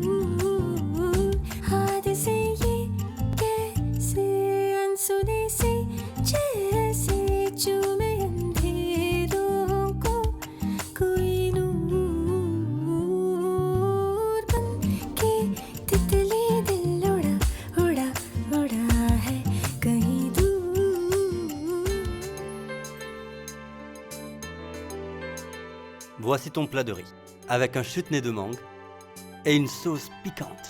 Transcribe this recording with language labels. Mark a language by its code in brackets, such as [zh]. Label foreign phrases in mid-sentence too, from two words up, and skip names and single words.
[hi] हाथ से ये कैसे अनसुने से जैसे चूमे अंधेरों को कोई नूर बन के तितली दिल उड़ा उड़ा उड़ा है कहीं दूर [fr] Voici ton plat de riz, avec un chutney de mangue et une sauce piquante.